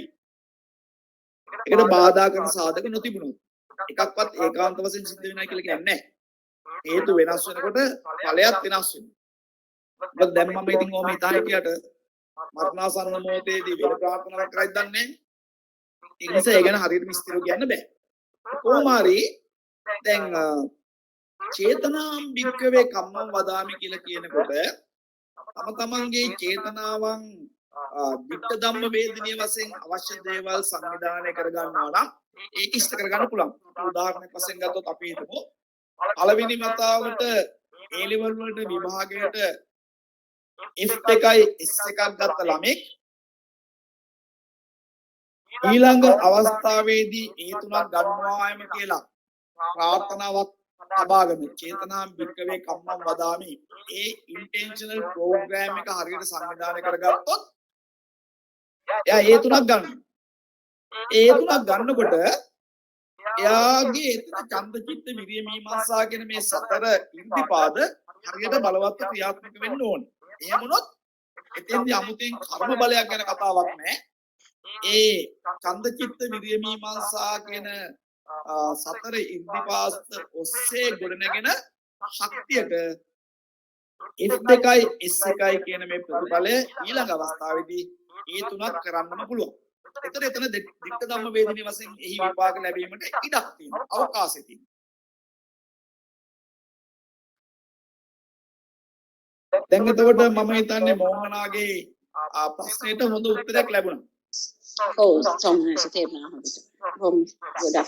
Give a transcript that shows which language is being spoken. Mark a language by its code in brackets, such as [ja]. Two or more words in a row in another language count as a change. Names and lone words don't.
[si] ඒකට බාධා කරන සාධක නොතිබුණොත් එකක්වත් ඒකාන්ත වශයෙන් සිද්ධ වෙනවා කියලා කියන්නේ නැහැ. හේතු වෙනස් වෙනකොට ඵලයක් වෙනස් වෙනවා. මොකද දැන් මම ඉතින් ඔහම හිතා හිටියට මරණාසන්න මොහොතේදී වෙන ප්‍රාර්ථනාවක් කරයිද දන්නේ නැහැ. ඒ නිසා ඒ ගැන හරියට විස්තරව කියන්න බෑ. කොහොම හරි දැන් [pi] චේතනාම් භික්ඛවේ කම්මං වදාමි [si] කියලා කියනකොට තම තමන්ගේ චේතනාවන් [pi] ditta dhamma vediniya [si] වශයෙන් අවශ්‍ය දේවල් සංවිධානය කර ගන්නවා නම් ඒක ඉෂ්ට කර ගන්න පුළුවන්. උදාහරණයක් වශයෙන් ගත්තොත් අපි හිතමු පළවෙනි වතාවට [en] A level [si] වලට විභාගයට F1යි S1ක් ගත්ත ළමෙක් ඊළඟ අවස්ථාවේදී ඒ තුනක් ගන්නවායම කියලා ප්‍රාර්ථනාවක් ලබාගෙන [pi] චේතනාම් භික්ඛවේ කම්මං වදාමි [si] ඒ [en] intentional program [si] එක හරියට සංවිධානය කරගත්තොත් එයා ඒ තුනක් ගන්නවා. ඒ තුනක් ගන්නකොට එයාගේ එතන ඡන්ද චිත්ත විරිය මීමාංසා කියන මේ සතර ඉර්ධිපාද හරියට බලවත් ක්‍රියාත්මක වෙන්න ඕනේ. එහෙම වුණොත් එතෙන්දී අමුතෙන් කර්ම බලයක් ගැන කතාවක් නැහැ. ඒ ඡන්ද චිත්ත විරිය මීමාංසා කියන සතර ඉර්ධිපාද ඔස්සේ ගොඩනගෙන ශක්තියට F2යි S1යි කියන මේ ප්‍රතිඵලය ඊළඟ අවස්ථාවේදී ඒ තුනක් කරන්නම පුළුවන්. එතන [pi] ditta dhamma vedini [si] වශයෙන් එහි විපාක ලැබීමට ඉඩක් තියෙනවා. අවකාශය තියෙනවා. දැන් එතකොට මම හිතන්නේ මොහොනාගේ ප්‍රශ්නෙට හොඳ උත්තරයක් ලැබුණා. ඔව් සම්මත තේරුණා හොඳට. ගොඩක්